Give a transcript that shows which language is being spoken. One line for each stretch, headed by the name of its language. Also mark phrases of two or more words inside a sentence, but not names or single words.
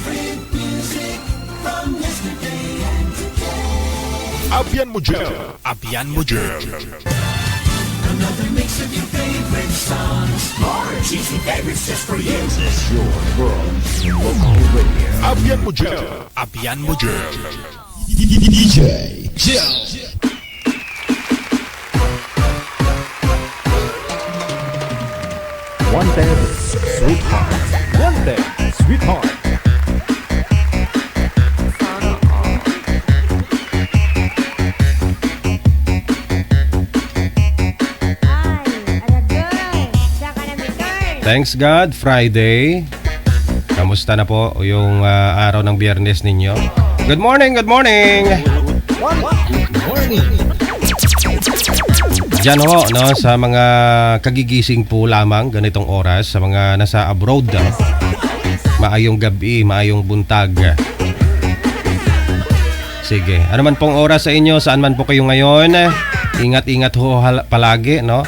Hiligaynon: Abyan mo dyan. Abyan mo dyan.
English: Another mix of your favorite songs. More cheesy favorites just for you. This is your world in local radio.
Hiligaynon: Abyan mo dyan. Abyan mo dyan.
English: DJ Wanted Sweetheart. Wanted Sweetheart. Thanks God, Friday.
Filipino: Kamusta na po yung araw ng Biyernes ninyo?
English: Good morning, good morning!
Filipino: Diyan ho, no, sa mga kagigising po lamang ganitong oras, sa mga nasa abroad,
Hiligaynon: maayong gabi, maayong buntag.
Filipino: Sige, ano man pong oras sa inyo, saan man po kayo ngayon, ingat-ingat ho palagi, no?